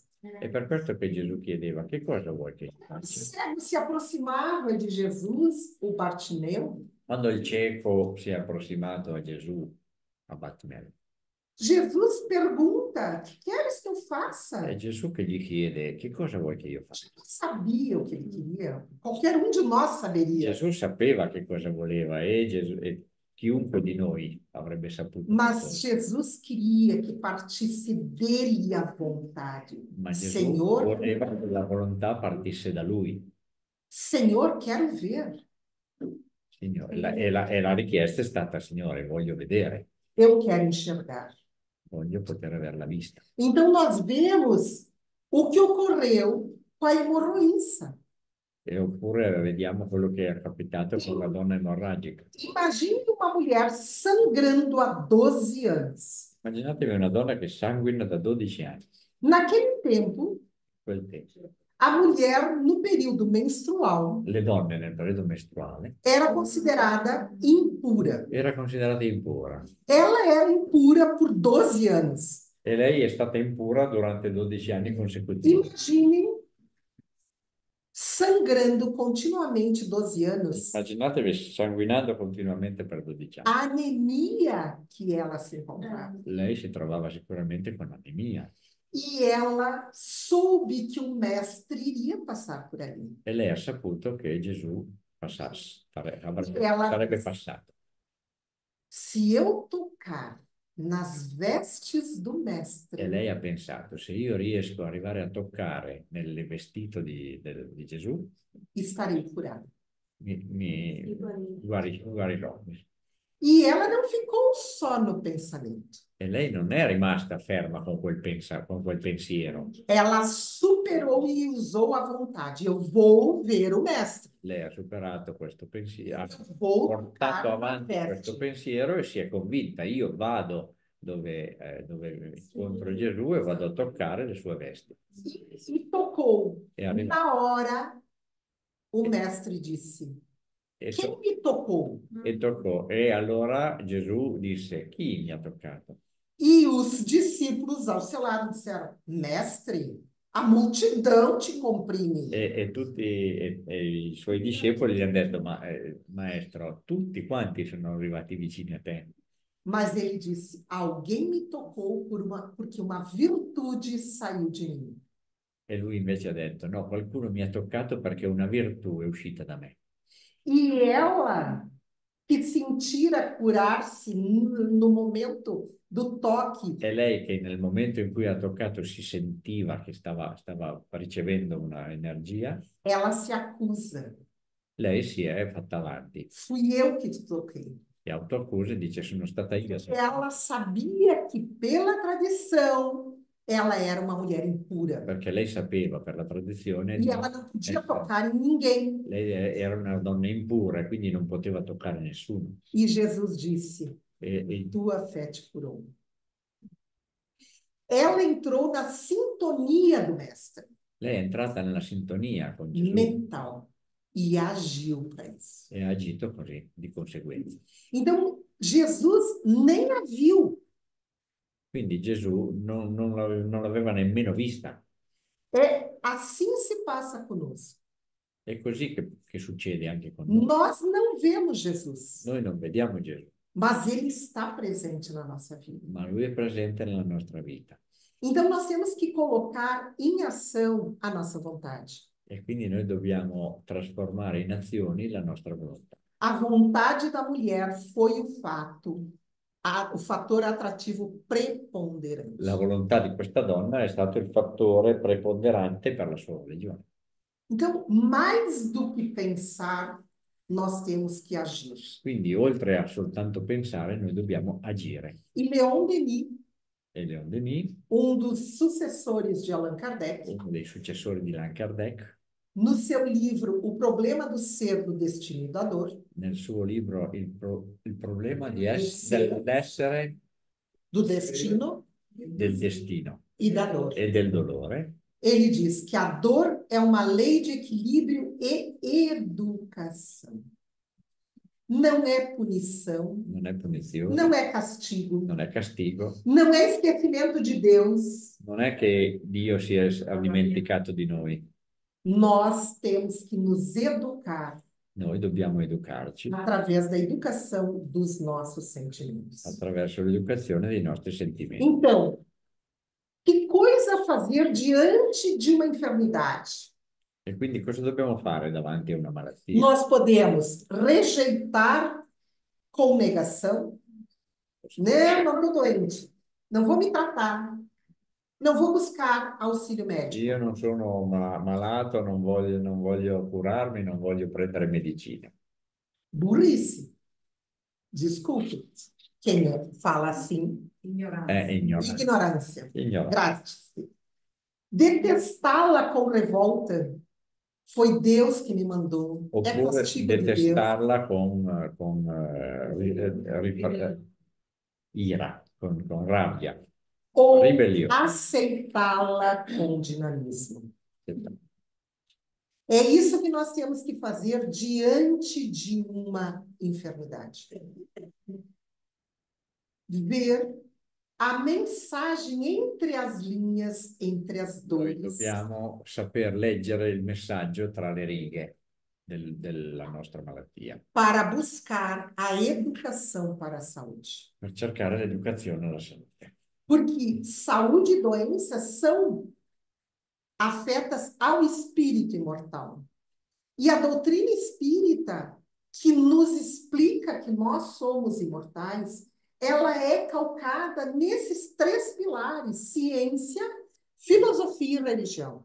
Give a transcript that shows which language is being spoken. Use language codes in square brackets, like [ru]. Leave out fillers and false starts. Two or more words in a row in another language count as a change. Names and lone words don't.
[it] È per questo che Gesù chiedeva: che cosa vuoi che io [pt] O [it] faccia? [pt] cego se aproximava de Jesus, o Bartimeu. [it] Quando il cieco si è approssimato a Gesù, a Bartimeo, [pt] Jesus pergunta: o que queres que eu faça? [it] è Gesù che gli chiede: che cosa vuoi che io faccia? [pt] Jesus sabia o que ele queria. Qualquer um de nós saberia. [it] Gesù sapeva che cosa voleva e chiunque di noi avrebbe saputo che [pt] Mas [it] cosa. [pt] Jesus queria que partisse dele a vontade. [it] Ma Gesù [pt] Senhor, [it] voleva che la volontà partisse da lui. [pt] Senhor, quero ver. [it] Signore, la richiesta è stata: Signore, voglio vedere, [pt] Eu quero enxergar. [it] voglio poter averla vista. [pt] Então, nós vemos o que ocorreu com a hemorroíça. [it] E oppure vediamo quello che è capitato con la donna emorragica. [pt] Imagine uma mulher sangrando há 12 anos. [it] Immaginatevi una donna che sanguina da 12 anni, [pt] Naquele tempo, [it] quel tempo. [pt] a mulher, no período menstrual, [it] Le donne nel periodo mestruale [pt] era considerada impura. [it] era considerata impura [pt] Ela era impura por 12 anos. [it] e lei è stata impura durante 12 anni consecutivi. [pt] Imaginem sangrando continuamente 12 anos. [it] Immaginatevi sanguinando continuamente per 12 anni. [pt] A anemia que ela se encontrava. [it] Lei si trovava sicuramente con anemia [pt] E ela soube que o mestre iria passar por ali. [it] e lei ha saputo che Gesù [pt] Ela- [it] sarebbe passato. [pt] Se eu tocar nas vestes do [it] E [pt] mestre, [it] lei ha pensato: se io riesco ad arrivare a toccare nel vestito di Gesù, [pt] estarei curada. [it] mi guarirò. [pt] E ela não ficou só no pensamento. [it] E lei non è rimasta ferma con quel pensiero. [pt] Ela superou e usou a vontade. Eu vou ver o mestre. [it] Lei ha superato questo pensiero, ha [pt] Vou [it] portato [pt] tocar na [it] avanti questo [pt] veste. [it] pensiero e si è convinta: io vado dove incontro Gesù e vado a toccare le sue vesti. [pt] E tocou. [it] E arriva- [pt] Na hora, o mestre disse: E, quem me tocou? [it] e toccò. E allora Gesù disse: chi mi ha toccato? [pt] E os discípulos ao seu lado disseram: mestre, a multidão te comprime. [it] E i suoi discepoli gli hanno detto: ma maestro, tutti quanti sono arrivati vicini a te. [pt] Mas ele disse: alguém me tocou porque uma virtude saiu de mim. [it] E lui invece ha detto: no, qualcuno mi ha toccato perché una virtù è uscita da me. [pt] E ela, que sentira curar-se no momento do toque, [it] È lei che nel momento in cui ha toccato si sentiva che stava ricevendo una energia, [pt] ela se acusa. [it] lei si è fatta avanti [pt] Fui eu que te toquei. [it] e autoaccusa e dice sono stata io. [pt] Ela sabia que, pela tradição, ela era uma mulher impura. [it] Perché lei sapeva per la tradizione [pt] E ela não podia tocar em ninguém. [it] lei era una donna impura, quindi non poteva toccare nessuno. [pt] E Jesus disse: E tua fé te curou. Ela entrou na sintonia do mestre [it] lei è entrata nella sintonia con Gesù [pt] mental e agiu para isso. [it] e ha agito così, di conseguenza. [pt] Então, Jesus nem a viu. [it] Quindi Gesù non l'aveva nemmeno vista. [pt] É assim se passa conosco. [it] È così che succede anche con noi. [pt] Nós não vemos Jesus, [it] Noi non vediamo Gesù, [pt] mas ele está presente na nossa vida. [it] ma lui è presente nella nostra vita. [pt] Então, nós temos que colocar em ação a nossa vontade. [it] E quindi noi dobbiamo trasformare in azioni la nostra volontà. [pt] A vontade da mulher foi o fator atrativo preponderante. [it] La volontà di questa donna è stato il fattore preponderante per la sua religione. [pt] Então, mais do que pensar, nós temos que agir. [it] Quindi, oltre a soltanto pensare, noi dobbiamo agire. [pt] E Leon Denis, [it] E Leon Denis, [pt] dos sucessores de Allan Kardec, [it] uno dei successori di Allan Kardec, [pt] no seu livro O Problema do Ser, do Destino e da Dor, [it] nel suo libro Il problema dell'essere, [pt] do destino [it] del destino [pt] e da dor, [it] e del dolore, [pt] ele diz que a dor é uma lei de equilíbrio e educação. Não é punição, [it] non è punizione, [pt] não é castigo, [it] non è castigo, [pt] não é esquecimento de Deus. [it] non è che Dio si è dimenticato di noi. [pt] Nós temos que nos educar [it] Noi dobbiamo educarci [pt] através da educação dos nossos sentimentos. [it] attraverso l'educazione dei nostri sentimenti. [pt] Então, que coisa fazer diante de uma enfermidade? [it] E quindi cosa dobbiamo fare davanti a una malattia? [pt] Nós podemos rejeitar com negação. Não estou doente. Não vou me tratar. Não vou buscar auxílio médico. [it] Io non sono malato, non voglio curarmi, non voglio prendere medicina. [pt] Burrice. Desculpe. Quem fala assim? [it] È ignorante. [pt] Ignorância. [it] Ignorante. [pt] Grátis. Detestá-la com revolta. Foi Deus que me mandou. É [it] Oppure [pt] castigo de Deus. [it] detestarla con ira, con rabbia. [pt] Ou [it] Ribelione. [pt] aceitá-la com dinamismo. É isso que nós temos que fazer diante de uma enfermidade. Ver a mensagem entre as linhas, entre as [it] Noi [pt] dores. [it] dobbiamo saper leggere il messaggio tra le righe della nostra malattia, [pt] Para buscar a educação para a saúde. [it] per cercare l'educazione alla salute. [pt] Porque saúde e doença são afetas ao espírito imortal. E a doutrina espírita, que nos explica que nós somos imortais, ela é calcada nesses três pilares: ciência, filosofia e religião.